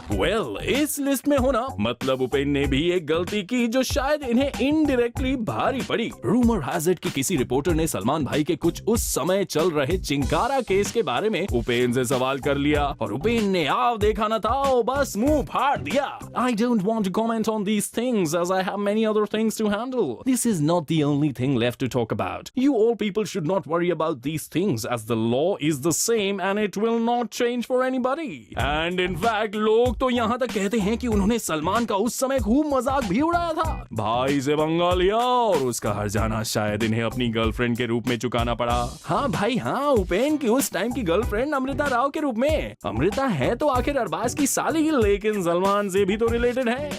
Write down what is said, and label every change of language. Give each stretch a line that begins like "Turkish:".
Hindi: Well, इस list में होना मतलब उपेन ने भी एक गलती की जो शायद इन्हें इनडायरेक्टली भारी पड़ी।
English: rumour has it
Hindi: कि किसी रिपोर्टर ने सलमान भाई के कुछ उस समय चल रहे चिंकारा केस के बारे में उपेन से सवाल कर लिया और उपेन ने आव देखा न था बस मुंह फाड़ दिया।
English: I don't want to comment on these things as I have many other things to handle. This is not the only thing left to talk about. You all people should not worry about these things as the law is the same and it will not change for anybody. And in fact,
Hindi: लोग तो यहाँ तक कहते हैं कि उन्होंने सलमान का उस समय खूब मजाक भी उड़ाया था। भाई से पंगा लिया और उसका हर्जाना शायद इन्हें अपनी गर्लफ्रेंड के रूप में चुकाना पड़ा। हाँ भाई हाँ, उपेन की उस टाइम की गर्लफ्रेंड अमृता राव के रूप में। अमृता है तो आखिर अरबाज की साली, लेकिन सलमान से भी तो रिलेटेड है।